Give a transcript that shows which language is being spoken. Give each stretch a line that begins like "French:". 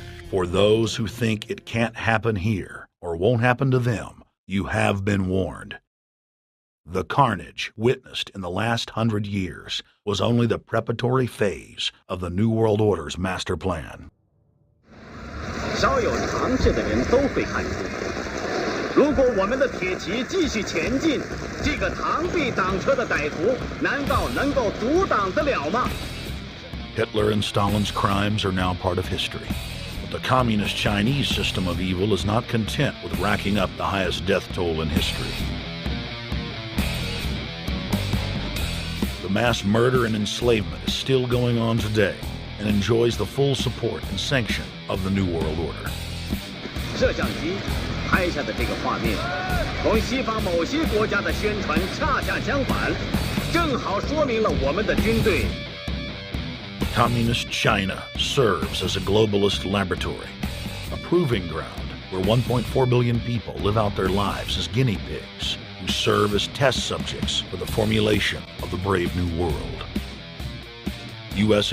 English: For those who think it can't happen here or won't happen to them, you have been warned. The carnage witnessed in the last 100 years was only the preparatory phase of the New World Order's master plan.
Chinese: 稍有常识的人都会看出，如果我们的铁骑继续前进，这个螳臂挡车的歹徒难道能够阻挡得了吗？
English: Hitler and Stalin's crimes are now part of history. But the communist Chinese system of evil is not content with racking up the highest death toll in history. The mass murder and enslavement is still going on today and enjoys the full support and sanction of the New World Order.
Chinese: 摄像机拍下的这个画面，同西方某些国家的宣传恰恰相反，正好说明了我们的军队
English: Communist China serves as a globalist laboratory, a proving ground where 1.4 billion people live out their lives as guinea pigs who serve as test subjects for the formulation of the brave new world. U.S.